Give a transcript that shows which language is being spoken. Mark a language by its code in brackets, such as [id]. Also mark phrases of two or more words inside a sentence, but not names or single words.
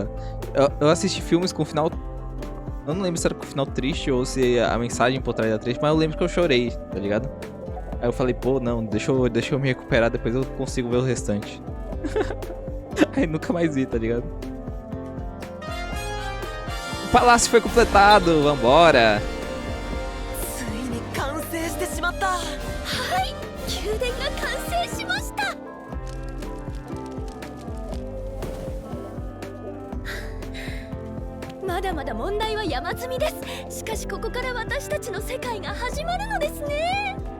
[pt] Eu assisti filmes com final... Eu não lembro se era com final triste ou se a mensagem por trás era triste, mas eu lembro que eu chorei, tá ligado? Aí eu falei, pô, não, deixa eu me recuperar, depois eu consigo ver o restante. Aí nunca mais vi, tá ligado? O palácio foi completado, vambora! [ja] まだまだ問題は山積みです。しかしここから私たちの世界が始まるのですね。